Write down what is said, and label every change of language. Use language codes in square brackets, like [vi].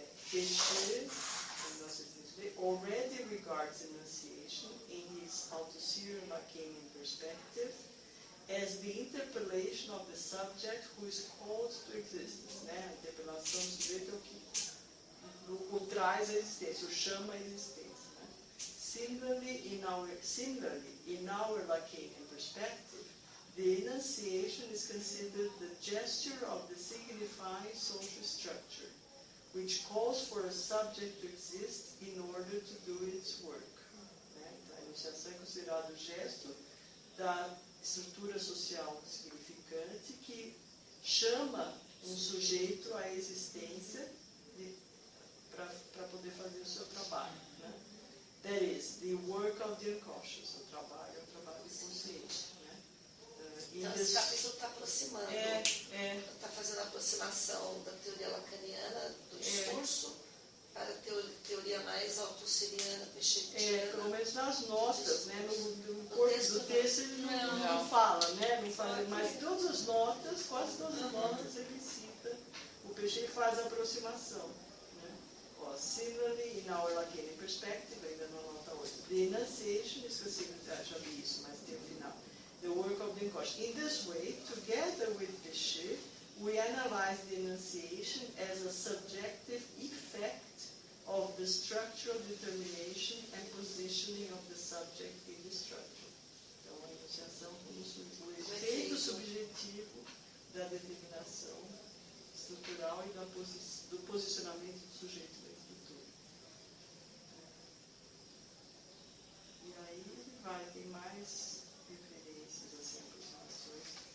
[en] Péchet, 1975B, already regards enunciation in his Althusserian Lacanian perspective as the interpellation of the subject who is called to existence. [pt] Né? A interpelação do sujeito é o que o traz à existência, o chama à existência. Né? [en] Similarly, in our Lacanian perspective, the enunciation is considered the gesture of the signifying social structure, which calls for a subject to exist in order to do its work. [pt] Né? Então, a enunciação é considerada o gesto da estrutura social significante que chama um sujeito à existência para poder fazer o seu trabalho. Né? [en] That is, the work of the unconscious. [pt] O trabalho é o trabalho inconsciente. Né? Então, esse capítulo está aproximando. Está fazendo a aproximação da teoria lacaniana do discurso para a teoria mais siriana, peixetiana. Pelo menos nas notas, né? No corpo do texto ele não fala, né? Não fala, mas todas as notas, quase todas as notas ele cita o peixe e faz a aproximação. Né? [en] Similarly, in our Lacanian perspective, [pt] ainda na nota 8, [en] the enunciation, [pt] esqueci, já vi isso, mas tem o final. [en] The work of the Encosh. In this way, together with Peixe, we analyze the enunciation as a subjective effect of the structural determination and positioning of the subject in the structure. [pt] Então, a enunciação como o efeito subjetivo da determinação estrutural e do posicionamento do sujeito na estrutura. E aí ele tem mais referências, assim, aproximações.